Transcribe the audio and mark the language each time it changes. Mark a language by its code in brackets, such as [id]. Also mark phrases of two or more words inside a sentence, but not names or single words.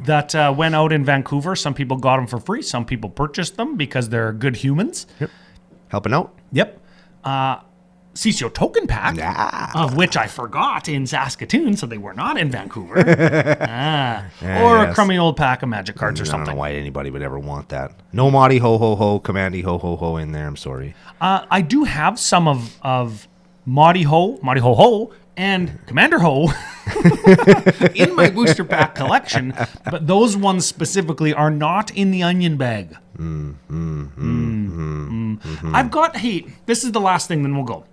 [en] that went out in Vancouver. Some people got them for free. Some people purchased them because they're good humans. Helping out. Yep. CCO token pack, of which I forgot in Saskatoon, so they were not in Vancouver. Or a yes. crummy old pack of magic cards or I don't know something. why anybody would ever want that. No Madi ho ho ho, Commandy ho ho ho in there. I'm sorry. I do have some of Madi Ho, and Commander Ho in my booster pack collection, but those ones specifically are not in the onion bag. I've got, hey, this is the last thing, then we'll go.